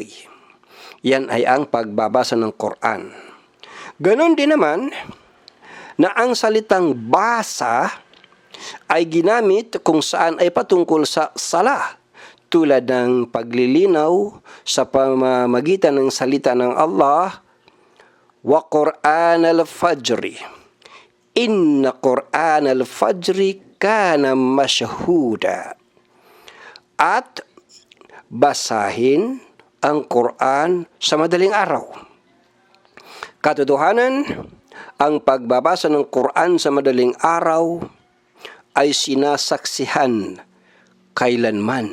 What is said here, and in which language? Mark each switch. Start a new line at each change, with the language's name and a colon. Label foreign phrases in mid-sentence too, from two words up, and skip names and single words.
Filipino: Yan ay ang pagbabasa ng Quran. Ganon din naman na ang salitang basa ay ginamit kung saan ay patungkol sa sala, tulad ng paglilinaw sa pamamagitan ng salita ng Allah,
Arabic: والقرآن الفجر إن قرآن الفجر كان مشهودا,
Filipino: at basahin ang Quran sa madaling araw. Katotohanan, ang pagbabasa ng Quran sa madaling araw ay sinasaksihan kailanman.